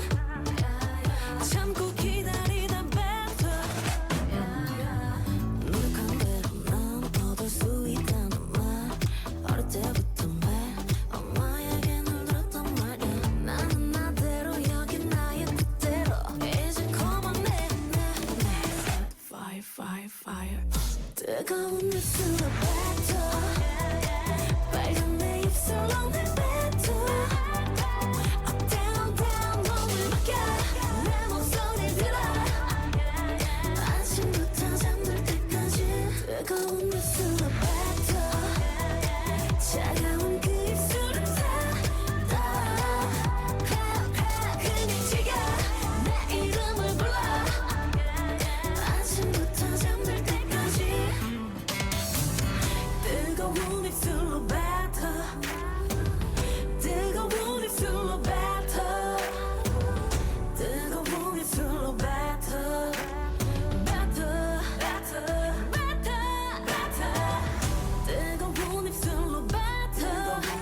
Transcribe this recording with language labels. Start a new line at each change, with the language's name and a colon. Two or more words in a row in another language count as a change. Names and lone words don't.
Korean: 참고 기다리다 뱉어 노력한 대로 난 얻을 수 있다는 말 어릴 때부터 매 엄마에게 늘 들었단 말이야 나는 나대로 여긴 나의 뜻대로 이제
English: come on Fire, fire, fire
Korean: 뜨거운 입술로 뱉어 빨간 내 입술로 내 뱉어
English: Up, down, down
Korean: 몸을 맡겨 내 목소리 들어 아침부터 잠들 때까지 뜨거운 입술로 뱉어 차가운 그 입술을 닫아 그냥 지겨 내 이름을 불러 아침부터 잠들 때까지 뜨거운 입술로 뱉어 뜨거운 입술로 뱉어 뜨거운 입술로 뱉어 뜨거운 입술로 뱉어